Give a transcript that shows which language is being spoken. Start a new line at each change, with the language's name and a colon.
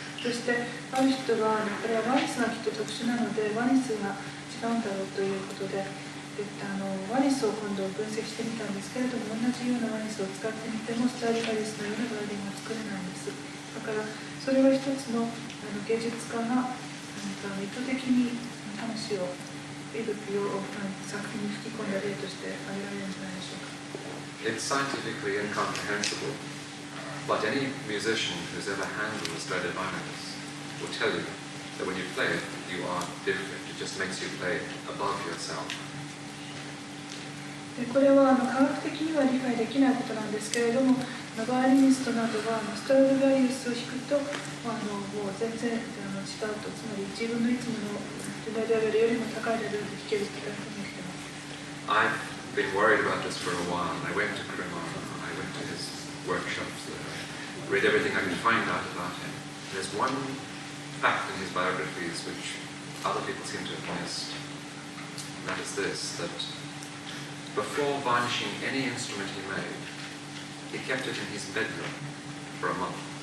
Japanese: そしてある人はこれはワニスがきっと特殊なのでワニスが違うんだろうということで、ワニスを今度分析してみたんですけれども、同じようなワニスを使ってみてもストラディバリウスのようなバイオリンが作れないんです。だからそれは一つの芸術家が意図的に魂を息吹を作品に吹き込んだ例として挙げられるんじゃないでしょうか。
English: It's scientifically incomprehensible, but any musician who's ever handled a Stradivarius will tell you that when you play it, you are different. It just makes you play above yourself.
Japanese: これは科学的には理解できないことなんですけれども、バイオリニストなどはストラディバリウスを弾くともう全然違うと、つまり自分のいつものレベルよりも高いレベルで弾けるというふうに言っています。
English: I've been worried about this for a while. I went to Cremona, I went to his workshops, read everything I could find out about him. There's one fact in his biographies which other people seem to have missed, and that is this, that before varnishing any instrument he made, he kept it in his bedroom for a month.